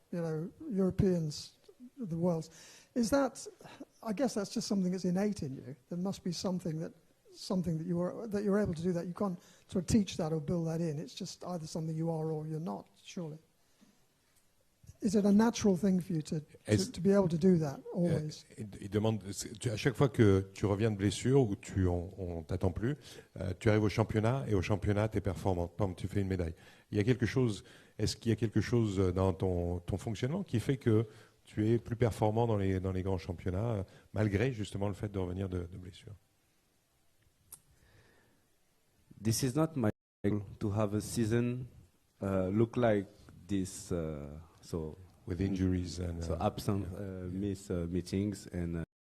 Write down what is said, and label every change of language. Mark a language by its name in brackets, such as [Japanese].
[English] Europeans, the world's. Is that? I guess that's just something that's innate in you. There must be something that you're able to do that. You can't sort of teach that or build that in. It's just either something you are or you're not. Surely. Is it a natural thing for you to be able to do that always? [French] Il demande, à chaque fois que tu reviens de blessure ou on t'attend plus, tu arrives au championnat et au championnat tu es performant, tu fais une médaille. Est-ce qu'il y a quelque chose dans ton fonctionnement qui fait que tu es plus performant dans les grands championnats malgré justement le fait de revenir de blessure? [English] This is not my goal to have a season look like this. So with injuries and absent, miss meetings and.